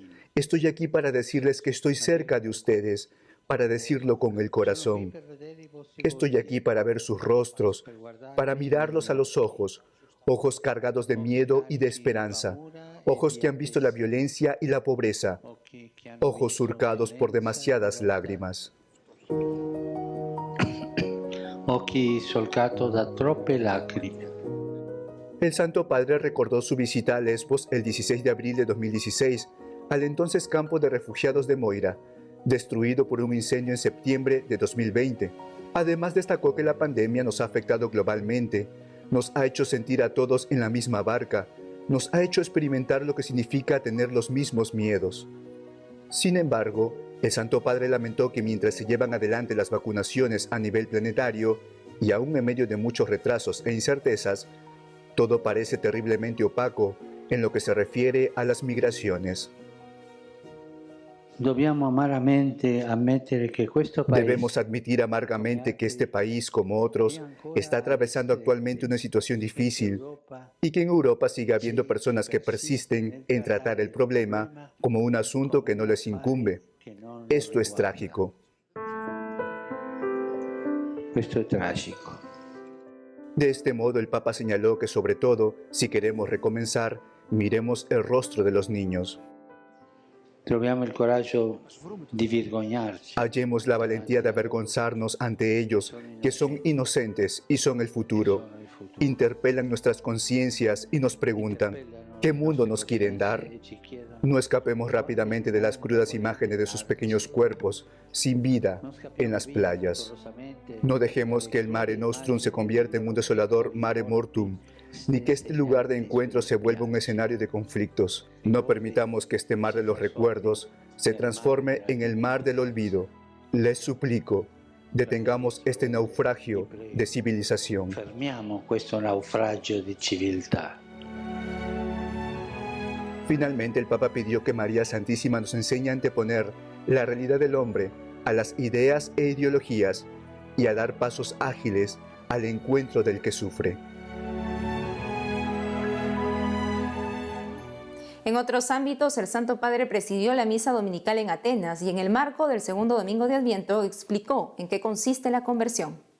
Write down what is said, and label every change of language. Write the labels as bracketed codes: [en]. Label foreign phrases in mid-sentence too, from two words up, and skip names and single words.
[es] Estoy aquí para decirles que estoy cerca de ustedes, para decirlo con el corazón. Estoy aquí para ver sus rostros, para mirarlos a los ojos, ojos cargados de miedo y de esperanza, ojos que han visto la violencia y la pobreza, ojos surcados por demasiadas lágrimas. [it] Occhi solcato da troppe lacrime. [es] El Santo Padre recordó su visita a Lesbos el 16 de abril de 2016, al entonces campo de refugiados de Moira, destruido por un incendio en septiembre de 2020. Además destacó que la pandemia nos ha afectado globalmente, nos ha hecho sentir a todos en la misma barca, nos ha hecho experimentar lo que significa tener los mismos miedos. Sin embargo, el Santo Padre lamentó que mientras se llevan adelante las vacunaciones a nivel planetario, y aún en medio de muchos retrasos e incertezas, todo parece terriblemente opaco en lo que se refiere a las migraciones. [it] Dobbiamo amaramente ammettere che questo paese [es] Debemos admitir amargamente que este país, como otros, está atravesando actualmente una situación difícil y que en Europa sigue habiendo personas que persisten en tratar el problema como un asunto que no les incumbe. Esto es trágico. [it] Questo è tragico. [es] De este modo, el Papa señaló que, sobre todo, si queremos recomenzar, miremos el rostro de los niños. [it] Troviamo il coraggio di vergognarci. [es] Hallemos la valentía de avergonzarnos ante ellos, que son inocentes y son el futuro. Interpelan nuestras conciencias y nos preguntan, ¿qué mundo nos quieren dar? No escapemos rápidamente de las crudas imágenes de sus pequeños cuerpos, sin vida, en las playas. No dejemos que el Mare Nostrum se convierta en un desolador Mare Mortum, ni que este lugar de encuentro se vuelva un escenario de conflictos. No permitamos que este mar de los recuerdos se transforme en el mar del olvido. Les suplico, detengamos este naufragio de civilización. [it] Fermiamo questo naufragio di civiltà. [es] Finalmente, el Papa pidió que María Santísima nos enseñe a anteponer la realidad del hombre a las ideas e ideologías y a dar pasos ágiles al encuentro del que sufre. En otros ámbitos, el Santo Padre presidió la misa dominical en Atenas y en el marco del segundo domingo de Adviento explicó en qué consiste la conversión.